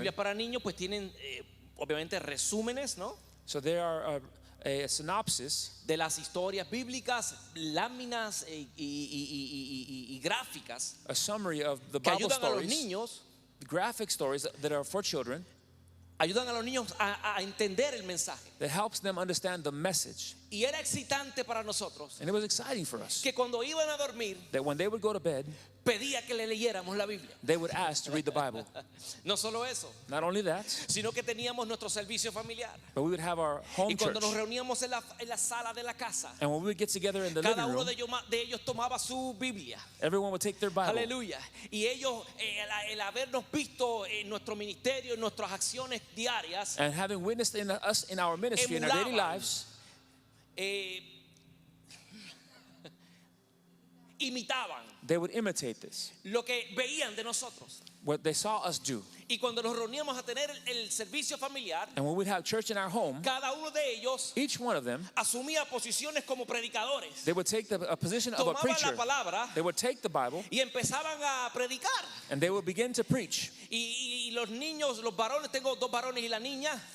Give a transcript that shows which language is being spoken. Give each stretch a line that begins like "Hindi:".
Spanish: Biblias para niños pues tienen obviamente resúmenes, ¿no?
English: So there are a synopsis
Spanish: De las historias bíblicas, láminas y gráficas
English: a summary of the
Spanish: que
English: Bible
Spanish: ayudan a los
English: stories,
Spanish: niños,
English: graphic stories that are for children,
Spanish: ayudan a los niños a entender el mensaje.
English: that helps them understand the message.
Spanish: Y era excitante para nosotros
English: And it was exciting for us
Spanish: que cuando iban a dormir
English: that when they would go to bed,
Spanish: pedía que le leyéramos la Biblia.
English: they would ask to read the Bible.
Spanish: No solo eso,
English: Not only that,
Spanish: sino que teníamos nuestro servicio familiar.
English: but we would have our home
Spanish: Y cuando
English: church.
Spanish: nos reuníamos en la sala de la casa,
English: And when we would get together in the
Spanish: cada
English: living
Spanish: uno
English: room,
Spanish: de ellos tomaba su Biblia.
English: everyone would take their Bible.
Spanish: Aleluya. Y ellos, el habernos visto en nuestro ministerio, en nuestras acciones diarias,
English: And having witnessed in us in our ministry, in our daily
Spanish: Emulaban.
English: lives,
Spanish: imitaban
English: they would imitate this,
Spanish: lo que veían de nosotros.
English: what they saw us do.
Spanish: Y cuando nos reuníamos a tener el servicio familiar,
English: And when we'd have church in our home,
Spanish: cada uno de ellos
English: each one of them,
Spanish: asumía posiciones como predicadores.
English: they would take a position of a
Spanish: Tomaban
English: preacher.
Spanish: la palabra
English: They would take the Bible
Spanish: y empezaban a predicar.
English: and they would begin to preach.
Spanish: Y los niños, los varones, tengo dos varones y la niña,